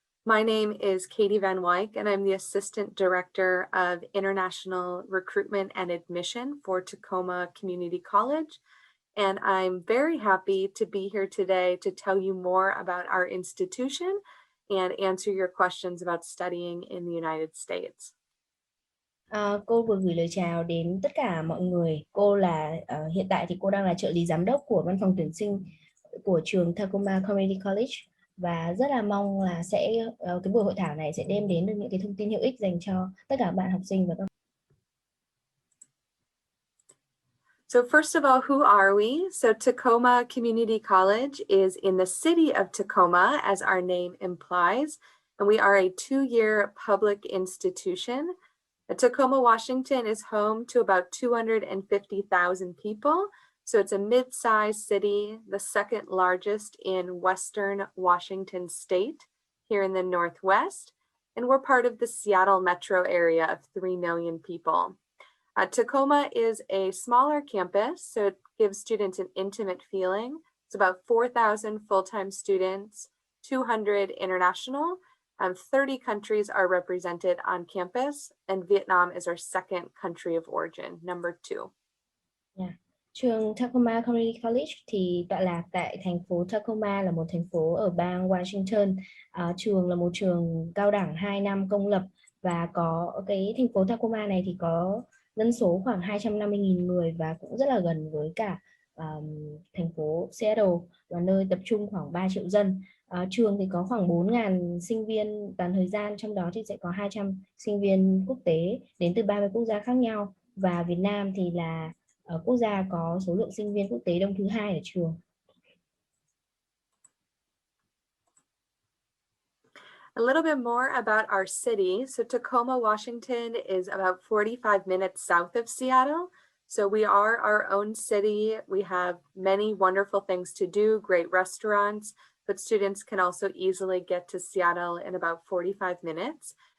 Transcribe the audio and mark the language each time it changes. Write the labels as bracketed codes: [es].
[en] My name is Katie Van Wyk, and I'm the Assistant Director of International Recruitment and Admission for Tacoma Community College. And I'm very happy to be here today to tell you more about our institution and answer your questions about studying in the United States. [vi] Cô vừa gửi lời chào đến tất cả mọi người. Cô là hiện tại thì cô đang là trợ lý giám đốc của văn phòng tuyển sinh của trường Tacoma Community College và rất là mong là cái buổi hội thảo này sẽ đem đến được những cái thông tin hữu ích dành cho tất cả các bạn học sinh và các. [en] So first of all, who are we? So Tacoma Community College is in the city of Tacoma, as our name implies, and we are a 2-year public institution. Tacoma, Washington is home to about 250,000 people. So it's a mid-sized city, the second largest in Western Washington state here in the Northwest. And we're part of the Seattle metro area of 3 million people. Tacoma is a smaller campus, so it gives students an intimate feeling. It's about 4,000 full-time students, 200 international, 30 countries are represented on campus, and Vietnam is our second country of origin, number 2. Yeah. [vi] Trường Tacoma Community College thì tọa lạc tại thành phố Tacoma, là một thành phố ở bang Washington. Trường là một trường cao đẳng 2 năm công lập và có cái thành phố Tacoma này thì có dân số khoảng 250.000 người và cũng rất là gần với cả thành phố Seattle, là nơi tập trung khoảng 3 triệu dân. Trường thì có khoảng 4.000 sinh viên toàn thời gian, trong đó thì sẽ có 200 sinh viên quốc tế đến từ 30 quốc gia khác nhau, và Việt Nam thì là quốc gia có số lượng sinh viên quốc tế đông thứ 2 ở trường. [en] A little bit more about our city. So Tacoma, Washington is about 45 minutes south of Seattle. So we are our own city. We have many wonderful things to do, great restaurants, but students can also easily get to Seattle in about 45 minutes.